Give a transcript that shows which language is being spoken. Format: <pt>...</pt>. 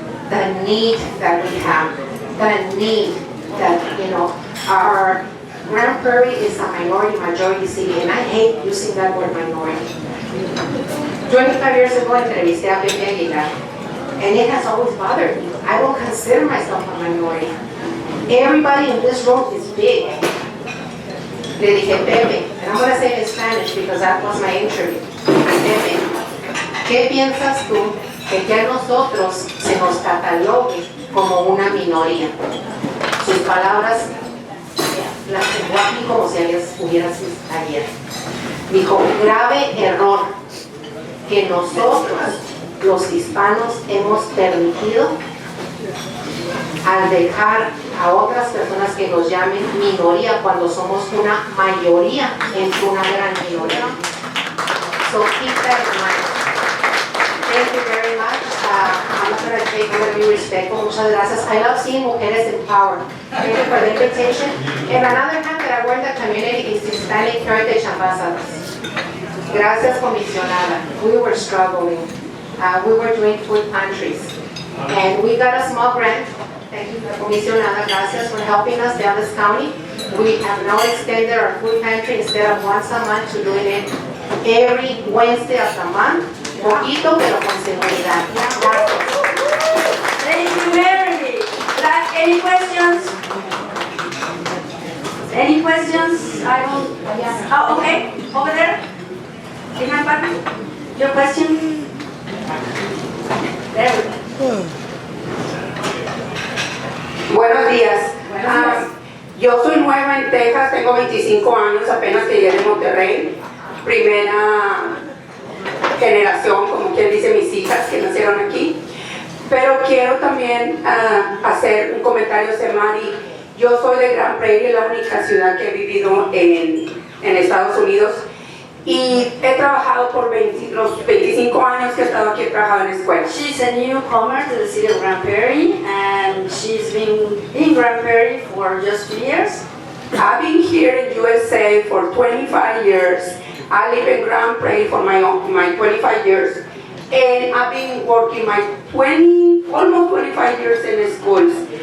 <en>the need that we have, the need that, our Grand Prairie is a majority city, and I hate using that word minority. 25 years ago,</en> <es>entrevisté a</es> <en>Pepe Aguilar, and it has always bothered me. I don't consider myself a minority. Everybody in this room is big.</en> <es>Le dije,</es> <en>Pepe, and I'm going to say it in Spanish because that was my interview.</en> <es>Pepe, ¿qué piensas tú de que a nosotros se nos catalogue como una minoría? Sus palabras las tengo aquí como si hubieran sido ayer. Dijo, grave error que nosotros, los hispanos, hemos permitido al dejar a otras personas que nos llamen minoría cuando somos una mayoría entre una gran minoría.</es> <en>So keep that in mind. Thank you very much. I'm not going to take, I'm going to be respectful.</en> <es>Muchas gracias.</es> <en>I love seeing mujeres in power. Thank you for the invitation. And another hand that I work in the community is Hispanic Heritage Ambassadors.</en> <es>Gracias, comisionada.</es> <en>We were struggling. We were doing food pantries. And we got a small grant. Thank you, comisionada. Gracias for helping us, Dallas County. We have now extended our food pantry instead of once a month to doing it every Wednesday of the month.</en> <es>Poquito, pero con seguridad. Gracias.</es> <en>Thank you, Mary. Any questions? Any questions? I don't. Yes. Oh, okay. Over there. Behind partner. Your question? There we go.</en> <es>Buenos días. Yo soy nueva en Texas, tengo 25 años, apenas llegué de Monterrey. Primera generación, como quien dice, mis hijas que nacieron aquí. Pero quiero también hacer un comentario, Semari. Yo soy de Grand Prairie, la única ciudad que he vivido en Estados Unidos. Y he trabajado por los 25 años que he estado aquí, he trabajado en escuelas.</es> <en>She's a newcomer to the city of Grand Prairie, and she's been in Grand Prairie for just 2 years. I've been here in USA for 25 years. I live in Grand Prairie for my 25 years. And I've been working my almost 25 years in the schools.</en>